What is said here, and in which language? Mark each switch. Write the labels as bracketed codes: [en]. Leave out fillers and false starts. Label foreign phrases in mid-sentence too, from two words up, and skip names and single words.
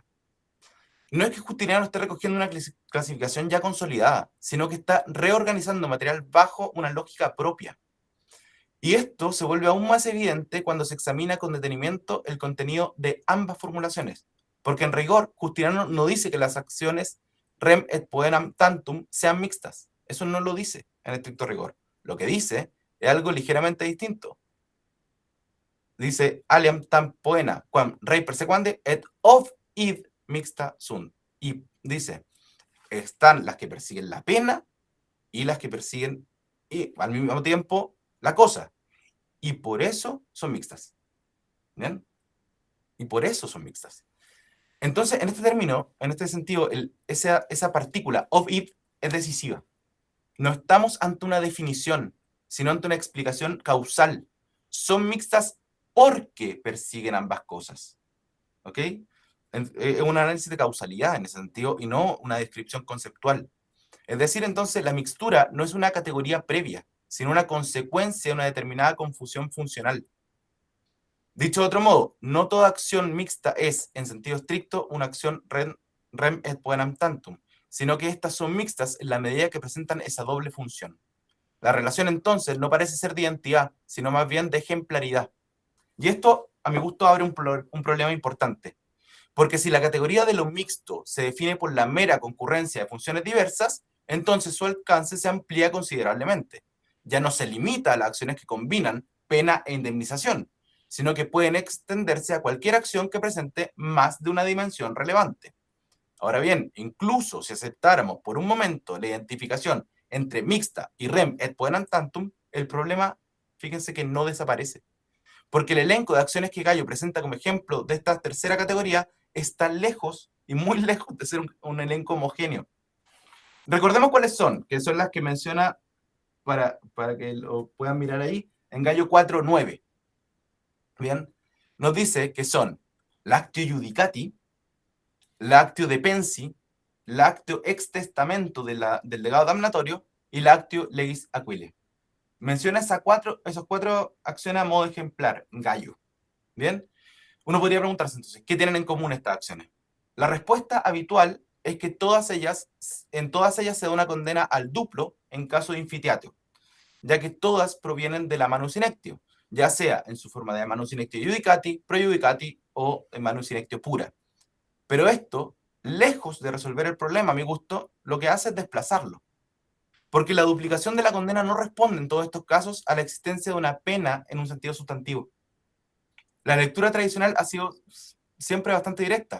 [es] No es que Justiniano esté recogiendo una clasificación ya consolidada, sino que está reorganizando material bajo una lógica propia. Y esto se vuelve aún más evidente cuando se examina con detenimiento el contenido de ambas formulaciones, porque en rigor Justiniano no dice que las acciones [la] rem et poenam tantum [es] sean mixtas. Eso no lo dice en estricto rigor. Lo que dice es algo ligeramente distinto. [la] Dice aliam tam poena quam rei persequande et of id mixta sunt. [es] Y dice, están las que persiguen la pena y las que persiguen y al mismo tiempo la cosa. Y por eso son mixtas. ¿Bien? Y por eso son mixtas. Entonces, en este término, en este sentido, esa partícula [la] of it [es] es decisiva. No estamos ante una definición, sino ante una explicación causal. Son mixtas porque persiguen ambas cosas. ¿Ok? Es un análisis de causalidad en ese sentido y no una descripción conceptual. Es decir, entonces, la mixtura no es una categoría previa, sino una consecuencia de una determinada confusión funcional. Dicho de otro modo, no toda acción mixta es, en sentido estricto, una acción [la] rem et poenam tantum, [es] sino que estas son mixtas en la medida que presentan esa doble función. La relación entonces no parece ser de identidad, sino más bien de ejemplaridad. Y esto, a mi gusto, abre un problema importante. Porque si la categoría de lo mixto se define por la mera concurrencia de funciones diversas, entonces su alcance se amplía considerablemente. Ya no se limita a las acciones que combinan pena e indemnización, sino que pueden extenderse a cualquier acción que presente más de una dimensión relevante. Ahora bien, incluso si aceptáramos por un momento la identificación entre mixta y [la] rem et poenam tantum, [es] el problema, fíjense que no desaparece. Porque el elenco de acciones que Gallo presenta como ejemplo de esta tercera categoría está lejos y muy lejos de ser un elenco homogéneo. Recordemos cuáles son, que son las que menciona para que lo puedan mirar ahí, en Gallo 4.9. Bien, nos dice que son [la] lactio judicati, lactio depensi, lactio ex testamento [es] del legado damnatorio y [la] lactio legis aquile. [es] Menciona esas cuatro acciones a modo ejemplar, Gallo. Bien, uno podría preguntarse entonces, ¿qué tienen en común estas acciones? La respuesta habitual es que en todas ellas se da una condena al duplo en caso de infitiatio, ya que todas provienen de la [la] manus inectio, [es] ya sea en su forma de [la] manus inectio judicati, prejudicati [es] o en [la] manus inectio pura. [es] Pero esto, lejos de resolver el problema, a mi gusto, lo que hace es desplazarlo. Porque la duplicación de la condena no responde en todos estos casos a la existencia de una pena en un sentido sustantivo. La lectura tradicional ha sido siempre bastante directa.